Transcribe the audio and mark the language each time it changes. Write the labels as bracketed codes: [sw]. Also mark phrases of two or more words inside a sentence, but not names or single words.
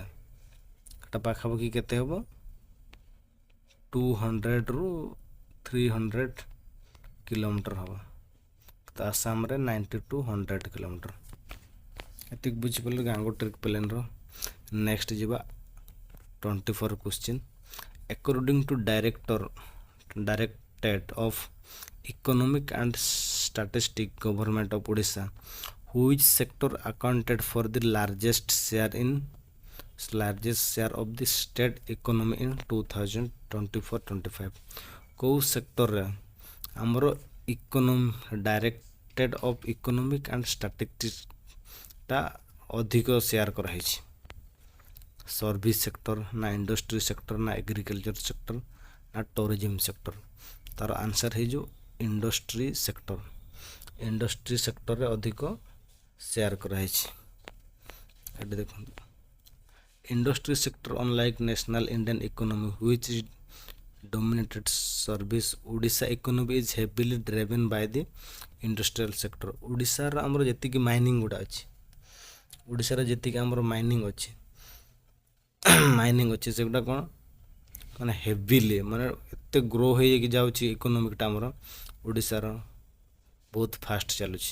[or] ଏଟା ପାଖାପାଖି କେତେ ହେବ? 200ରୁ 300 କିଲୋମିଟର ହେବ। ତ ଆସାମରେ 90 to 100 କିଲୋମିଟର। ଏତିକି ବୁଝିପାରିଲେ ଗାଙ୍ଗୋଟିକ୍ ପ୍ଲେନ୍ର। ନେକ୍ସଟ ଯିବା 24 କ୍ୱେଶ୍ଚିନ୍। [en] According to Directorate of Economic and Statistics, Government of Odisha, which sector accounted for the largest share of the state economy in 2024-25? [or] କେଉଁ ସେକ୍ଟରରେ ଆମର ଡାଇରେକ୍ଟରେଟ୍ ଅଫ୍ ଇକୋନୋମିକ୍ ଆଣ୍ଡ ଷ୍ଟାଟିଷ୍ଟିକ୍ସଟା ଅଧିକ ସେୟାର କରାହେଇଛି? [en] service sector, [or] ନା [en] industry sector, [or] ନା [en] agriculture sector, [or] ନା [en] tourism sector? [or] ତାର ଆନ୍ସର ହେଇଯିବ [en] industry sector. industry sector-re [or] ଅଧିକ ସେୟାର କରାହେଇଛି। [en] ଏଠି ଦେଖନ୍ତୁ, industry sector unlike national Indian economy which is dominated service, Odisha economy is heavily driven by the industrial sector. [or] ଓଡ଼ିଶାର ଆମର ଯେତିକି ମାଇନିଂ ଗୁଡ଼ା ଅଛି, ଓଡ଼ିଶାର ଯେତିକି ଆମର ମାଇନିଂ ଅଛି ସେଗୁଡ଼ା କ'ଣ ମାନେ ହେଭିଲି, ମାନେ ଏତେ ଗ୍ରୋ ହେଇକି ଯାଉଛି ଇକୋନୋମିକଟା ଆମର ଓଡ଼ିଶାର ବହୁତ ଫାଷ୍ଟ ଚାଲୁଛି।